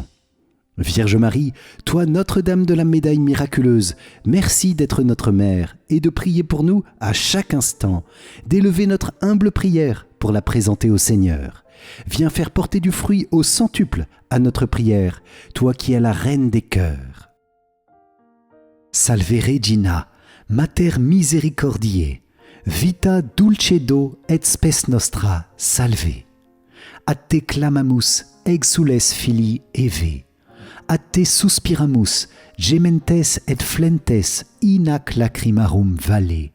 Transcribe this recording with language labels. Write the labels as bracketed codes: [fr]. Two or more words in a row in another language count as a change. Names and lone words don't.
[fr] Vierge Marie, toi Notre-Dame de la Médaille miraculeuse, merci d'être notre mère et de prier pour nous à chaque instant, d'élever notre humble prière pour la présenter au Seigneur. Viens faire porter du fruit au centuple à notre prière, toi qui es la reine des cœurs. [la] Salve Regina, Mater misericordiae, vita dulcedo et spes nostra, salve. A te clamamus, exules filii Eve. A te suspiramus, gementes et flentes, in ac lacrimarum vale.